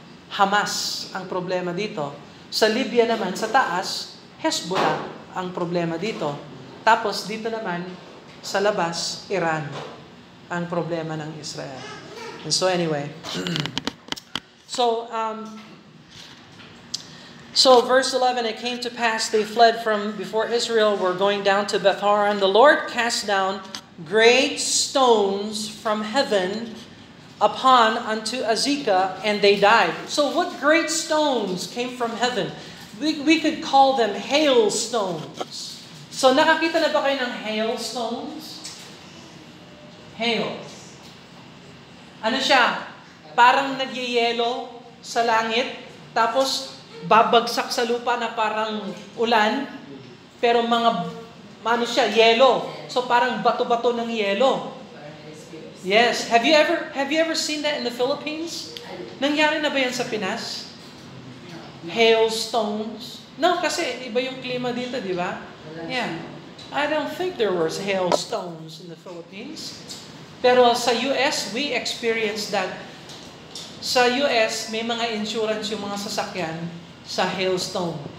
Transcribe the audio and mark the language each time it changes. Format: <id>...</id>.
<tl>Hamas ang problema dito. Sa Libya naman, sa taas, Hezbollah ang problema dito. Tapos dito naman, sa labas, Iran ang problema ng Israel.</tl> <en>And so anyway, So verse 11, it came to pass they fled from before Israel, were going down to Beth-horon. The Lord cast down great stones from heaven upon unto Azekah, and they died. So what great stones came from heaven? We could call them hailstones.</en> <tl>So nakakita na ba kayo ng hailstones? Hail. Ano siya? Parang nagyayelo sa langit, tapos babagsak sa lupa na parang ulan, pero ano siya, yelo. So parang bato-bato ng yelo.</tl> <en>Yes. Have you ever seen that in the Philippines?</en> <tl>Nangyari na ba yan sa Pinas? Hailstones? No, kasi iba yung klima dito, di ba? Yeah.</tl> <en>I don't think there was hailstones in the Philippines.</en> <tl>Pero sa</tl> <en>US, we experienced that.</en> <tl>Sa US, may mga insurance yung mga sasakyan sa hailstone.</tl>